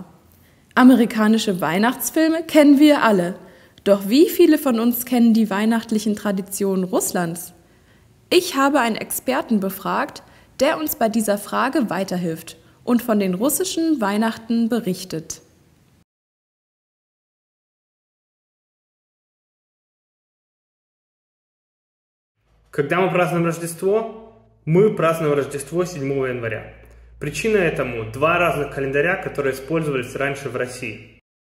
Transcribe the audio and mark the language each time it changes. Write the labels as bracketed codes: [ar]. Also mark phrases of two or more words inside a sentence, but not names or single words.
[de] Amerikanische Weihnachtsfilme kennen wir alle, doch wie viele von uns kennen die weihnachtlichen Traditionen Russlands? Ich habe einen Experten befragt, der uns bei dieser Frage weiterhilft und von den russischen Weihnachten berichtet. [ru] Когда мы празднуем Рождество, мы празднуем Рождество 7 января. Причина этому – 2 разных календаря, которые использовались раньше в России.